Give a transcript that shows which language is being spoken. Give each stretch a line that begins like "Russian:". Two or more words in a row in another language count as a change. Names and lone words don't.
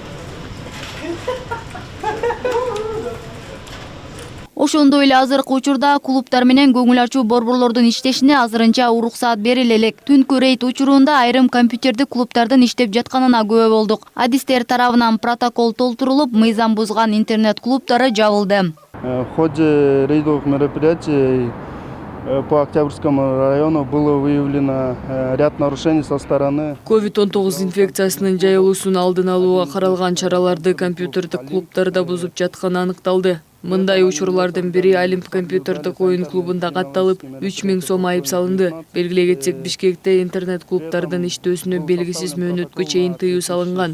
Kyrgyz: Ошондой эле азыркы учурда клубдар менен көңүл ачуу борборлордун иштешине азырынча уруксаат бериле элек. Түнкү рейд учурунда айрым компьютердик клубдардын иштеп жатканына күбө болдук. Адистер тарабынан протокол толтурулуп, мыйзам бузган интернет клубдары жабылды.
Russian: В ходе рейдовых мероприятий по Октябрьскому району было выявлено ряд нарушений со стороны
Kyrgyz: COVID-19 инфекциясынын жайылуусун алдын алууга каралган чараларды компьютердик клубдарда бузуп жатканы аныкталды. Мындай учурлардын бири Олимп компьютердик оюн клубунда катталып, 3000 сом айып салынды. Белгилей кетсек, Бишкекте интернет-клубдардын иштөөсүнө белгисиз мөөнөткө чейин тыюу салынган.